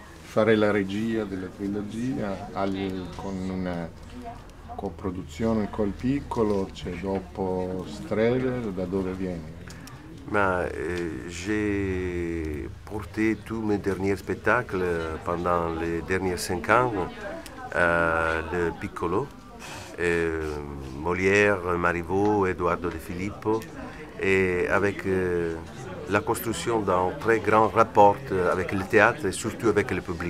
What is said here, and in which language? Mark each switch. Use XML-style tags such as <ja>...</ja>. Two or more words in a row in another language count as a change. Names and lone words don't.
<it>fare la regia della trilogia con una coproduzione col Piccolo, c'è dopo Strehler, da dove vieni?</it> <fr>J'ai porté tous mes derniers spectacles pendant les derniers 5 ans, le Piccolo, Molière, Marivaux, Eduardo De Filippo, et avec la construction d'un très grand rapport avec le théâtre et surtout avec le public.</fr>